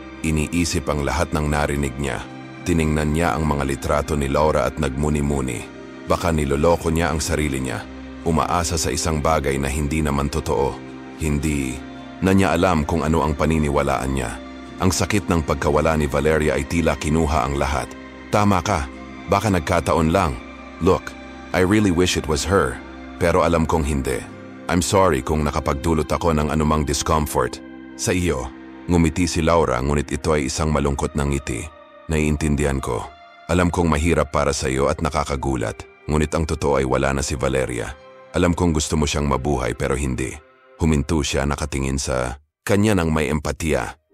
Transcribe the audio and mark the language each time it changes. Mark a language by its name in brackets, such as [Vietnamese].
[Filipino] Iniisip ang lahat ng narinig niya. Tiningnan niya ang mga litrato ni Laura at nagmuni-muni. Baka niloloko niya ang sarili niya. Umaasa sa isang bagay na hindi naman totoo. Hindi na niya alam kung ano ang paniniwalaan niya. Ang sakit ng pagkawala ni Valeria ay tila kinuha ang lahat. Tama ka, baka nagkataon lang. [English] Look, I really wish it was her. [Filipino] Pero alam kong hindi. [English] I'm sorry [Filipino] kung nakapagdulot ako ng anumang discomfort. Sa iyo, ngumiti si Laura ngunit ito ay isang malungkot na ngiti. Naiintindihan ko. Alam kong mahirap para sa iyo at nakakagulat. Ngunit ang totoo ay wala na si Valeria. Alam kong gusto mo siyang mabuhay pero hindi. Huminto siya, nakatingin sa kanya ng may empatiya.